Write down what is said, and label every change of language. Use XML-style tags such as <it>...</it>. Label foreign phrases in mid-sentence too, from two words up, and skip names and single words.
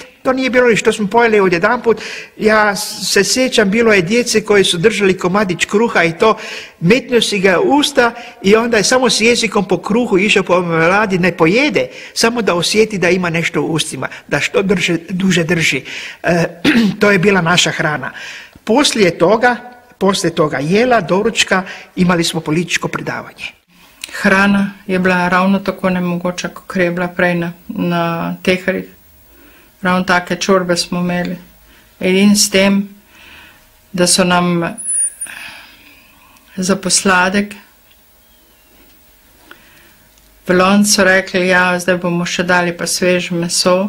<hr>To nije bilo ništa, to smo pojeli odjedanput. Ja se sjećam, bilo je djece koji su držali komadić kruha i to, metnio si ga u usta i onda je samo s jezikom po kruhu išao po marmeladi, ne pojede, samo da osjeti da ima nešto u ustima, da što duže drži. To je bila naša hrana. Poslije toga jela, doručka, imali smo političko predavanje.</hr> <sl>Hrana je bila ravno tako nemogoča, kot je bila prej na Teharjih. Ravno take čorbe smo imeli. In s tem, da so nam za posladek v loncu rekli, ja, zdaj bomo še dali pa sveže meso.</sl>